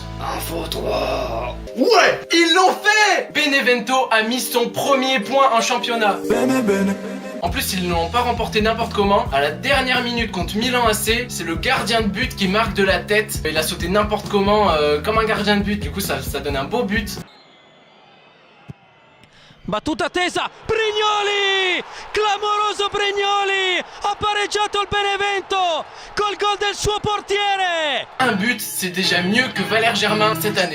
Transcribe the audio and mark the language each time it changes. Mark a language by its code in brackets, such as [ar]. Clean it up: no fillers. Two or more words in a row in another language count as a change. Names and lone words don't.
[fr] Info 3. Ouais, ils l'ont fait. Benevento a mis son premier point en championnat. En plus ils ne l'ont pas remporté n'importe comment. À la dernière minute contre Milan AC, c'est le gardien de but qui marque de la tête. Il a sauté n'importe comment comme un gardien de but. Du coup ça donne un beau but. [it] Battuta tesa, Brignoli! Clamoroso Brignoli! Ha pareggiato il Benevento col gol del suo portiere! [fr] Un but, c'est déjà mieux que Valère Germain cette année.